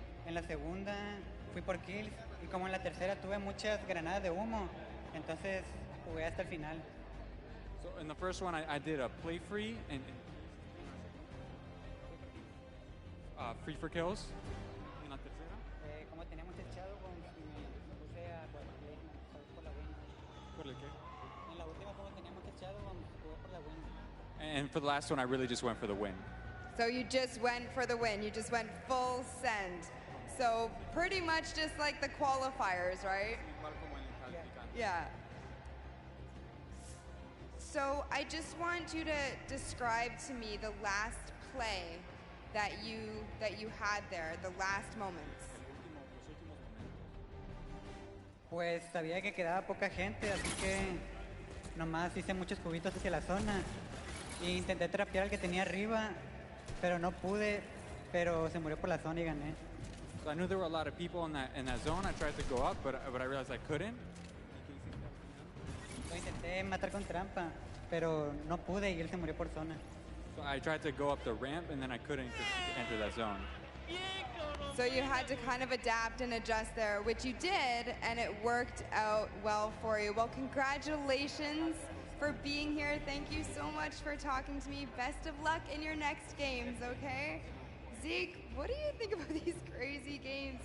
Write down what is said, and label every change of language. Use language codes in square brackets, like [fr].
[es] En la segunda fui por kills. Y como en la tercera tuve muchas granadas de humo, entonces jugué hasta el final. [en] So in the first one, I did a play free and free for kills. [es] En la tercera. Como teníamos echado, me puse a por placement, por la win. ¿Por el qué? En la última como teníamos echado, jugué por la win. [en] And for the last one, I really just went for the win. So you just went for the win. You just went full send. So pretty much just like the qualifiers, right? Yeah. So I just want you to describe to me the last play that you had there, the last moments. [es] Pues sabía que quedaba poca gente, así que nomás hice muchos cubitos hacia la zona e intenté trapear al que tenía arriba, pero no pude, pero se murió por la zona y gané. [en] So I knew there were a lot of people in that zone. I tried to go up, but I realized I couldn't. [es] Lo intenté matar con trampa, pero no pude y él se murió por zona. [en] So I tried to go up the ramp, and then I couldn't enter that zone. So you had to kind of adapt and adjust there, which you did, and it worked out well for you. Well, congratulations for being here. Thank you so much for talking to me. Best of luck in your next games, okay? Zeke, what do you think about these crazy games?